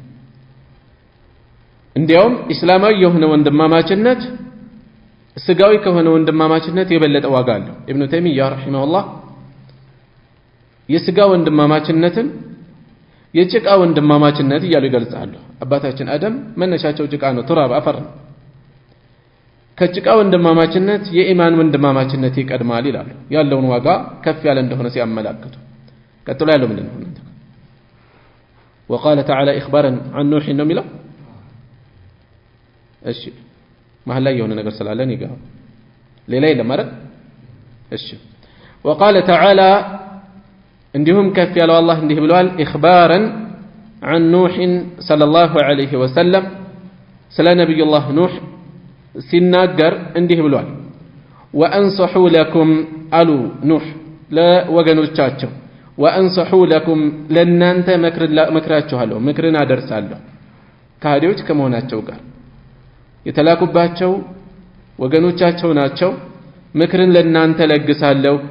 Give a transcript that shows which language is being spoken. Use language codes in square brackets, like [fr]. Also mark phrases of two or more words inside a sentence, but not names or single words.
[am] እንዲያውም ኢስላማዊ የሆነ ወንድማማችነት ስጋዊ ከሆነ ወንድማማችነት የበለጠ ዋጋ አለው። ኢብኑ ተይሚያ ረሂመሁላህ የስጋ ወንድማማችነትን የጭቃ ወንድማማችነት እያሉ ይገልጻሉ። አባታችን አደም መነሻቸው ጭቃ ነው፣ ቱራብ አፈር ነው። ከጭቃ ወንድማማችነት የኢማን ወንድማማችነት ይቀድማል ይላሉ፣ ያለውን ዋጋ ከፍ ያለ እንደሆነ ሲያመላክቱ። ቀጥሎ ያለው ምንድን ነው? [ar] وقال تعالى إخبارا عن نوح [am] ነው የሚለው። እሺ መሀል ላይ የሆነ ነገር ስላለን ይገባ ሌላ የለም አይደል? እሺ [ar] وقال تعالى [am] እንዲሁም ከፍ ያለው አላህ እንዲህ ብለዋል፣ إخبارا [ar] عن نوح صلى الله عليه وسلم [am] ስለ ነብዩላህ ኑህ ሲናገር እንዲህ ብለዋል፣ [ar] وأنصح لكم [am] አሉ ኑህ ለወገኖቻቸው፣ [ar] وأنصح لكم [am] ለእናንተ መክራችኋለሁ፣ ምክርን አደርሳለሁ። ከሃዲዎች ከመሆናቸው ጋር የተላኩባቸው ወገኖቻቸው ናቸው። ምክርን ለእናንተ ለግሳለሁ